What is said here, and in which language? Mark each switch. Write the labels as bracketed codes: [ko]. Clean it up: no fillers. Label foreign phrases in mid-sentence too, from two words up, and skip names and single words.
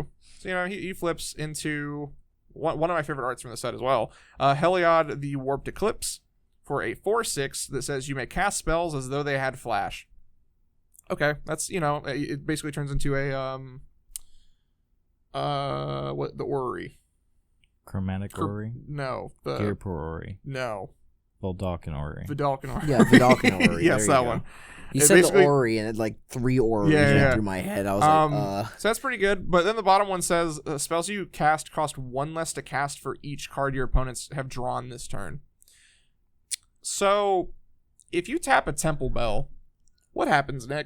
[en] So he flips into one of my favorite arts from the set as well. Heliod the Warped Eclipse for a 4/6 that says you may cast spells as though they had flash. Okay, that's it basically turns into a the orrery. Chromatic Orrery? No, Gearpur Orrery. No, Voldalkin Orrery. Vidalcan Orrery. Yeah, Vidalcan Orrery. Yes, that one. You It said the basically- Orrery, and it like 3 Orreries Yeah, went yeah. through my head. I was like, So that's pretty good. But then the bottom one says spells you cast cost 1 less to cast for each card your opponents have drawn this turn. So if you tap a Temple Bell, what happens, Nick?